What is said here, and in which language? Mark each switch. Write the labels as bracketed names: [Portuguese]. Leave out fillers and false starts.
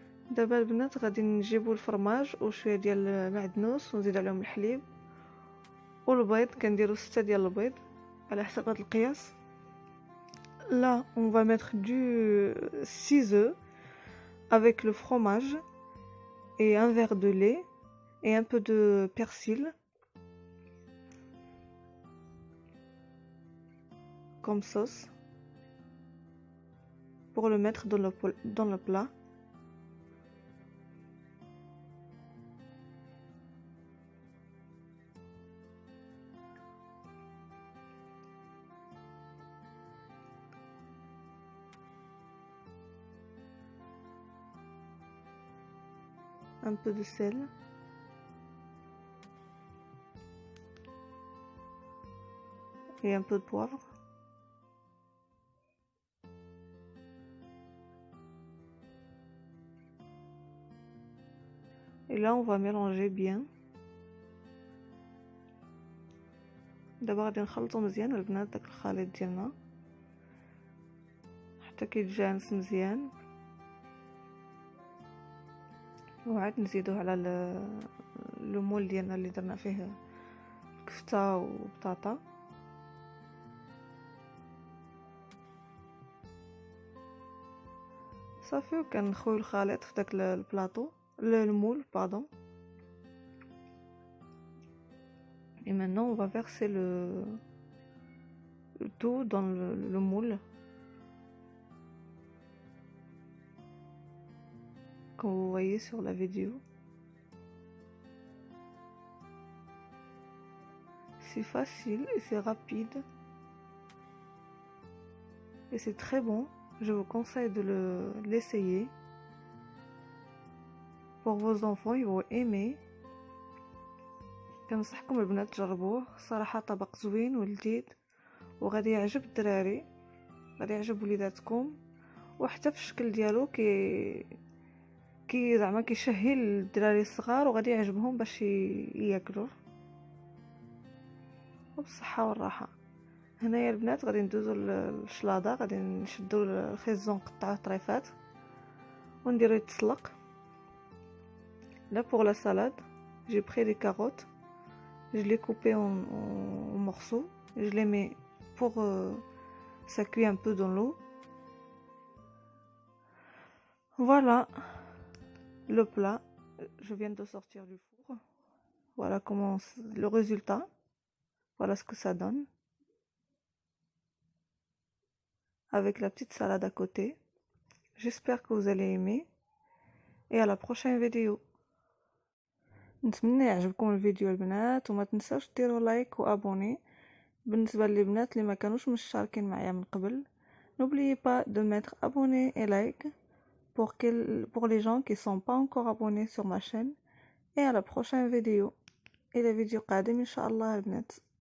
[Arabic] دابا البنات غادي نجيبو الفرماج وشويه ديال المعدنوس ونزيد عليهم الحليب والبيض. كنديرو 6 ديال البيض على حسب هاد القياس. [French] Là, on va mettre du 6 œufs avec le fromage et un verre de lait et un peu de persil. Comme sauce. Pour le mettre dans le plat. Un peu de sel. Et un peu de poivre. Et là on va mélanger bien. [Arabic] دابا غادي نخلطو مزيان البنات داك الخليط ديالنا حتى كيتجانس مزيان، وعاد نزيدوه على لو مول ديالنا اللي درنا فيه كفته وبطاطا. صافي وكنخويو الخليط في داك البلاطو المول باردون. [French] Et maintenant on va verser le tout dans le moule. Comme vous voyez sur la vidéo. C'est facile et c'est rapide. Et c'est très bon. Je vous conseille de l'essayer. Pour vos enfants, ils vont aimer. [Arabic] كنصحكم البنات تجربوه، صراحة طبق زوين ولذيذ وغادي يعجب الدراري، غادي يعجب وليداتكم، وحتى في الشكل ديالو كي زعما كيشهي الدراري الصغار وغادي يعجبهم باش ياكلوه وبالصحة والراحة. هنايا البنات غادي ندوزو للشلاضة، غادي نشدو الخيزون قطعوه طريفات ونديرو يتسلق. [French] Là pour la salade, j'ai pris des carottes. Je les coupe en morceaux. Je les mets pour ça cuit un peu dans l'eau. Voilà le plat. Je viens de sortir du four. Voilà comment le résultat. Voilà ce que ça donne. Avec la petite salade à côté. J'espère que vous allez aimer. Et à la prochaine vidéo. [Arabic] نتمنى يعجبكم الفيديو البنات، وما تنساوش ديروا لايك وابوني. بالنسبه للبنات اللي ما كانوش مشتركين معايا من قبل، [French] n'oubliez pas de mettre abonné et like pour les gens qui sont pas encore abonnés sur ma chaîne. Et à la prochaine vidéo. [Arabic] الى فيديو قادم ان شاء الله البنات.